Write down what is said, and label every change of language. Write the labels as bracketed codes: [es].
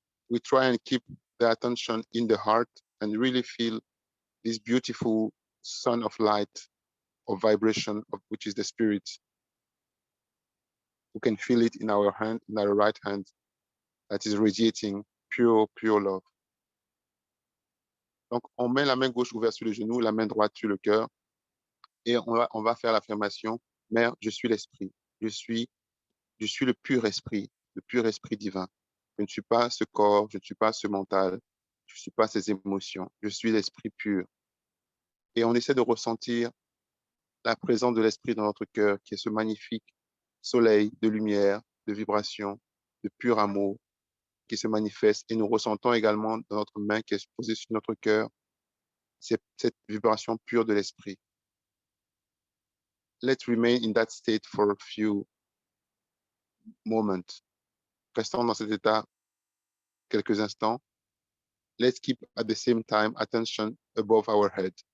[en] We try and keep the attention in the heart and really feel this beautiful sun of light, of vibration, of which is the spirit. We can feel it in our hand, in our right hand, that is radiating pure, pure love. [fr] Donc, on met la main gauche ouverte sur le genou, la main droite sur le cœur, et on va faire l'affirmation, Mère, je suis l'esprit, je suis le pur esprit divin. Je ne suis pas ce corps, je ne suis pas ce mental, je ne suis pas ces émotions, je suis l'esprit pur. Et on essaie de ressentir la présence de l'esprit dans notre cœur, qui est ce magnifique soleil de lumière, de vibration, de pur amour, qui se manifeste. Et nous ressentons également dans notre main qui est posée sur notre cœur, cette vibration pure de l'esprit. [en] Let's remain in that state for a few moments. [fr] Restons dans cet état quelques instants. [en] Let's keep at the same time attention above our head.